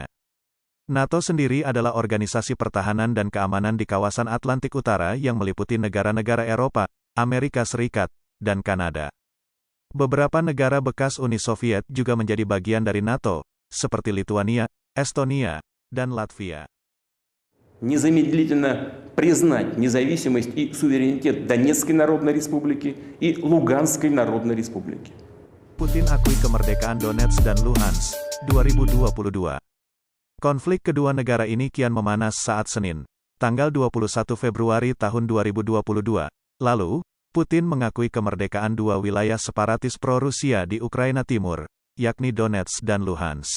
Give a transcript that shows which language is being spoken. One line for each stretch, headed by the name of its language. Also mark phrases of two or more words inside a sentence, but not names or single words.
Indonesian: NATO sendiri adalah organisasi pertahanan dan keamanan di kawasan Atlantik Utara yang meliputi negara-negara Eropa, Amerika Serikat, dan Kanada. Beberapa negara bekas Uni Soviet juga menjadi bagian dari NATO, seperti Lituania, Estonia, dan Latvia.
Russian: Незамедлительно признать независимость и суверенитет Донецкой Народной Республики и Луганской Народной Республики.
Indonesian: Putin akui kemerdekaan Donetsk dan Luhansk, 2022. Konflik kedua negara ini kian memanas saat Senin, tanggal 21 Februari tahun 2022. Lalu, Putin mengakui kemerdekaan dua wilayah separatis pro-Rusia di Ukraina Timur, yakni Donetsk dan Luhansk.